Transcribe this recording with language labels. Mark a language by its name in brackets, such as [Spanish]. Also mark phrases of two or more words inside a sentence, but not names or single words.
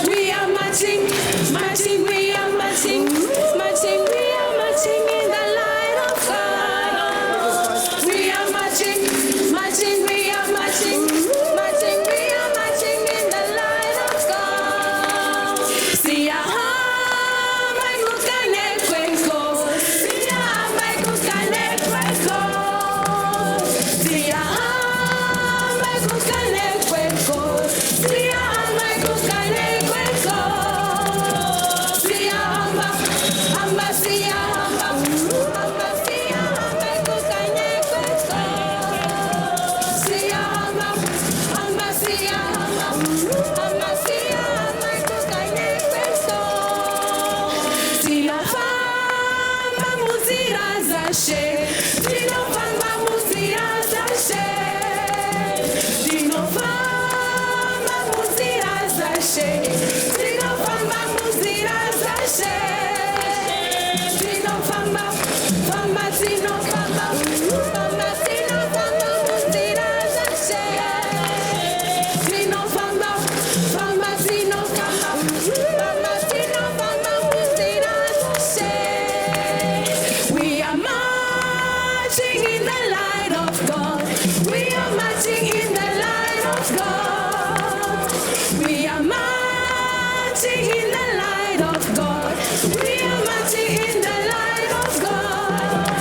[English] We are marching, marching, we are marching, marching, we are marching in the light of God. We are marching, marching, we are marching, marching, we are marching in the light of God. [Zulu] Siyahamba kukane kwenko, siyahamba kukane kwenko, siyahamba kukane kwenko, siyahamba kukane kwenko, siyahamba, hamba siyahamba, hamba siyahamba kukane kwenko, siyahamba, hamba siyahamba, hamba siyahamba kukane kwenko, [Shona] sinofamba muzira zashe, sinofamba muzira zashe, sinofamba muzira zashe, sinofamba muzira zashe, sinofamba, famba sinofamba, famba sinofamba muzira zashe, sinofamba, famba sinofamba, famba sinofamba muzira zashe. [English] We are marching in the light of God. We are marching in the light of God. We are marching in the light of God. We are marching in the light of God.